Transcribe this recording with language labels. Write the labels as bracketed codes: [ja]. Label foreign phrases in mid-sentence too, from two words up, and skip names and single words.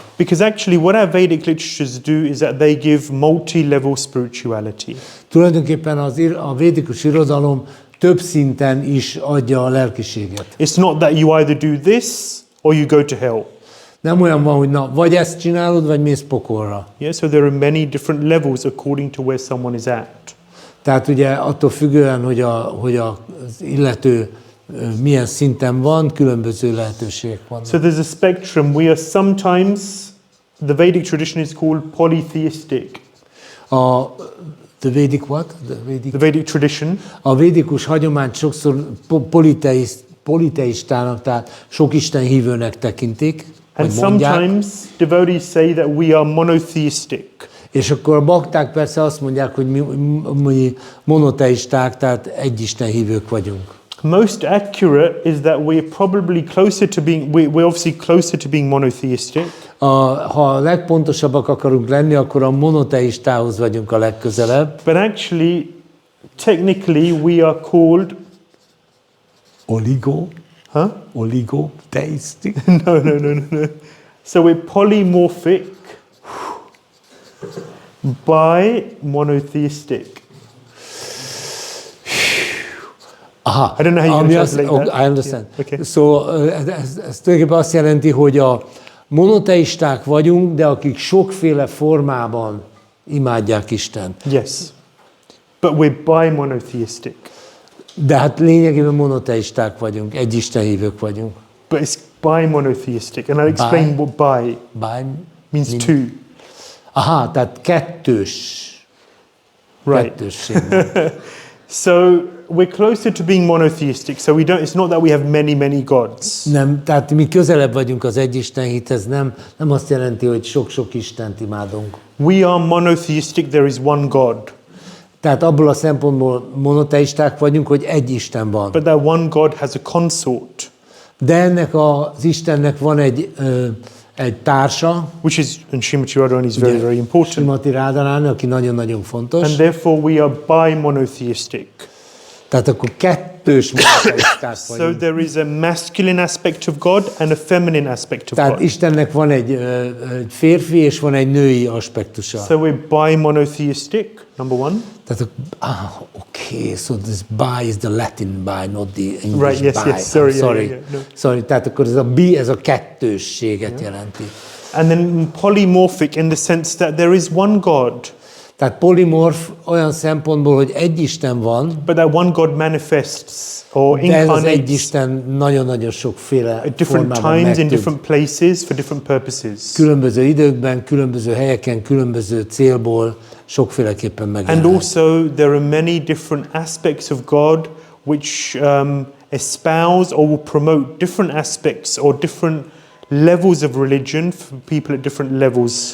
[en] Because actually what our Vedic literatures do is that they give multi-level spirituality. [hu] Tulajdonképpen a védikus irodalom több szinten is adja a lelkiséget. [en] It's not that you either do this or you go to hell. [hu] Nem olyan van, hogy na, vagy ezt csinálod, vagy mész pokolra. [en] Yeah, so there are many different levels according to where someone is at. [hu] Tehát ugye attól függően, hogy az illető milyen szinten van, különböző lehetőségek vannak. [en] So there's a spectrum. We are sometimes, the Vedic tradition is called polytheistic. The Vedic what? The Vedic tradition. [hu] A védikus hagyományt sokszor politeistának, tehát sok Isten hívőnek tekintik, [en] And [hu] vagy mondják. [en] sometimes devotees say that we are monotheistic. [hu] És akkor a bakták persze azt mondják, hogy mi monoteisták, tehát egy Isten hívők vagyunk. [en] Most accurate is that we're probably closer to being, we're obviously closer to being monotheistic. [hu] Ha a legpontosabbak akarunk lenni, akkor a monoteistához vagyunk a legközelebb. [en] But actually, technically, we are called Oligoteistic. no. So we're polymorphic by monotheistic. Aha. I don't know how you translate that. I understand. Yeah, okay. So, [hu] ez tulajdonképpen azt jelenti, hogy a monoteisták vagyunk, de akik sokféle formában imádják Istent. [en] Yes. But we're bi monotheistic. [hu] De hát lényegében monoteisták vagyunk, egy istenhívők vagyunk. [en] But it's bi monotheistic. And I'll explain what bi means two. [hu] Aha, tehát kettős. [en] Right. [hu] Kettősség. [en] So we're closer to being monotheistic. So it's not that we have many gods. [hu] Nem, tehát mi közelebb vagyunk az egy istenhithez, nem azt jelenti, hogy sok-sok Istent imádunk. [en] We are monotheistic, there is one God. [hu] Tehát abból a szempontból monoteisták vagyunk, hogy egy Isten van. [en] But that one God has a consort. [hu] De ennek az Istennek van egy társa, [en] Which is, and Śrīmati Radharani is very, very important. [hu] Śrīmati Radharani, aki nagyon-nagyon fontos. [en] And therefore we are bi-monotheistic. [hu] Tehát akkor kettős monoteisták [en] So [hu] vagyunk. [en] there is a masculine aspect of God and a feminine aspect of [hu] Tehát [en] God. [hu] Istennek van egy férfi és van egy női aspektusa. [en] So we're bi-monotheistic, number one. Tehát, okay, so this bi is the Latin bi, not the English Right, yes, bi. yes, sorry, I'm sorry. yeah, no. Sorry, [hu] tehát akkor ez a bi, ez a kettősséget jelenti. [en] And then polymorphic in the sense that there is one God, [hu] Tehát polimorf olyan szempontból, hogy egy Isten van, [en] but that one God manifests or [hu] de ez az egy [en] incarnates [hu] Isten nagyon-nagyon sokféle [en] at different [hu] formában [en] times in [hu] meg tud. [en] different places for different purposes. [hu] Különböző időkben, különböző helyeken, különböző célból sokféleképpen [en] And [hu] megjelent. [en] also there are many different aspects of God which espouse or will promote different aspects or different levels of religion for people at different levels.